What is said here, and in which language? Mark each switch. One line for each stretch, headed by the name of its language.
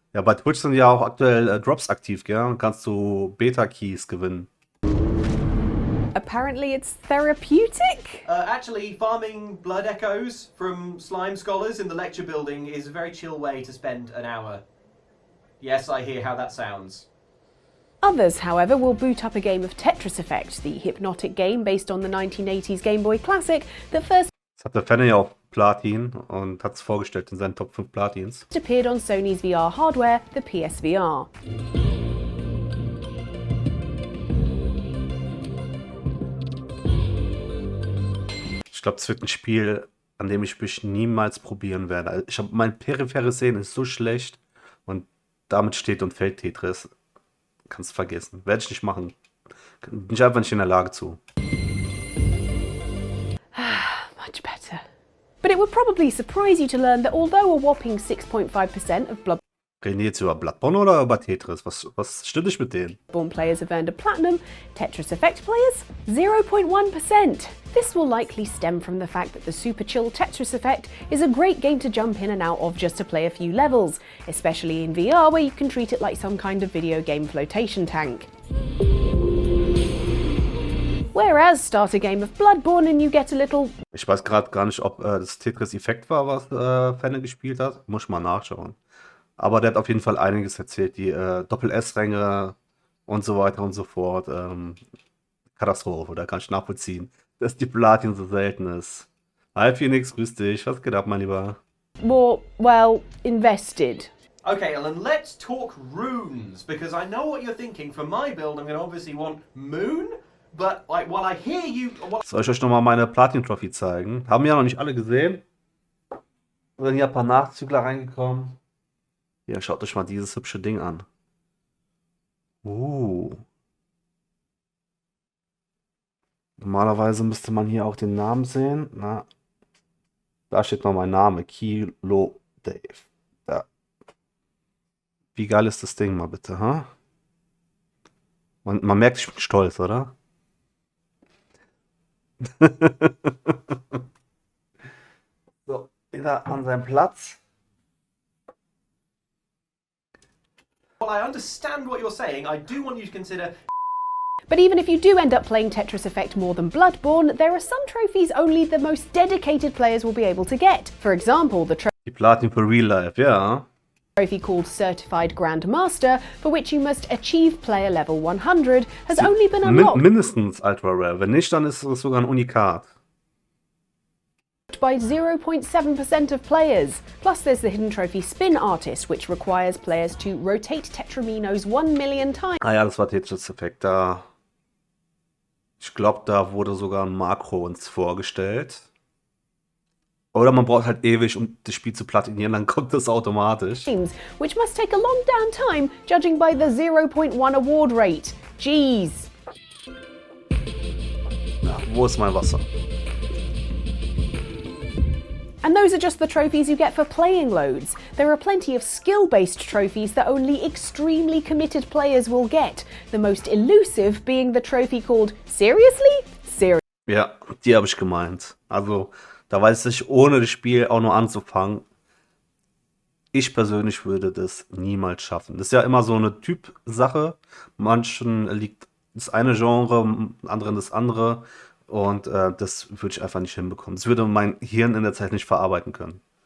German: Ja, bei Twitch sind ja auch aktuell Drops aktiv, gell? Dann kannst du Beta-Keys gewinnen.
English: Apparently it's therapeutic? Actually, farming blood echoes from slime scholars in the lecture building is a very chill way to spend an hour. Yes, I hear how that sounds. Others, however, will boot up a game of Tetris Effect, the hypnotic game based on the 1980s Game Boy Classic that first
German: Das hat der Fan ja auch Platin und hat es vorgestellt in seinen Top 5 Platins.
English: appeared on Sony's VR hardware, the PSVR.
German: Ich glaube, es wird ein Spiel, an dem ich mich niemals probieren werde. Also mein peripheres Sehen ist so schlecht und damit steht und fällt Tetris. Kannst vergessen. Werde ich nicht machen. Bin ich einfach nicht in der Lage zu.
English: Much better. But it would probably surprise you to learn that although a whopping 6.5% of
German: Reden die jetzt über Bloodborne oder über Tetris? Was stimmt nicht mit denen?
English: Bloodborne players have earned a platinum, Tetris Effect players 0.1%. This will likely stem from the fact that the super chill Tetris Effect is a great game to jump in and out of just to play a few levels, especially in VR where you can treat it like some kind of video game flotation tank. Whereas start a game of Bloodborne and you get a little
German: Ich weiß gerade gar nicht, ob das Tetris Effect war, was Fenne gespielt hat. Muss ich mal nachschauen. Aber der hat auf jeden Fall einiges erzählt. Die Doppel-S-Ränge und so weiter und so fort. Katastrophe, da kann ich nachvollziehen, dass die Platin so selten ist. Hi Phoenix, grüß dich. Was geht ab, mein Lieber?
English: more, well, invested. Okay, Ellen, let's talk runes, because I know what you're thinking. For my build, I'm going to obviously want moon, but like, while I hear you...
German: Soll ich euch nochmal meine Platin-Trophäe zeigen? Haben ja noch nicht alle gesehen. Sind hier ein paar Nachzügler reingekommen. Hier, schaut euch mal dieses hübsche Ding an. Normalerweise müsste man hier auch den Namen sehen. Na, Da steht noch mein Name. Kilo Dave. Ja. Wie geil ist das Ding mal bitte, ha? Man merkt, ich bin stolz, oder? So, wieder an seinem Platz.
English: Well, I understand what you're saying. I do want you to consider. But even if you do end up playing Tetris Effect more than Bloodborne, there are some trophies only the most dedicated players will be able to get. For example, the
German: Die Platin für Real Life, ja.
English: trophy called Certified Grandmaster, for which you must achieve player level 100, has only been unlocked
German: Mindestens Ultra Rare. Wenn nicht, dann ist es sogar ein Unikat.
English: by 0.7% of players. Plus there's the hidden trophy Spin Artist, which requires players to rotate Tetraminos 1 million times.
German: Ah ja, das war Tetris Effect. Da. Ich glaube, da wurde sogar ein Makro uns vorgestellt. Oder man braucht halt ewig, um das Spiel zu platinieren, dann kommt das automatisch.
English: Which must take a long damn time, judging by the 0.1 award rate. Jeez.
German: Ja, wo ist mein Wasser?
English: And those are just the trophies you get for playing loads. There are plenty of skill-based trophies that only extremely committed players will get, the most elusive being the trophy called Seriously?
German: Ja, die habe ich gemeint. Also, da weiß ich, ohne das Spiel auch nur anzufangen, ich persönlich würde das niemals schaffen. Das ist ja immer so eine Typsache. Manchen liegt das eine Genre, anderen das andere. Und das würde ich einfach nicht hinbekommen. Das würde mein Hirn in der Zeit nicht verarbeiten können.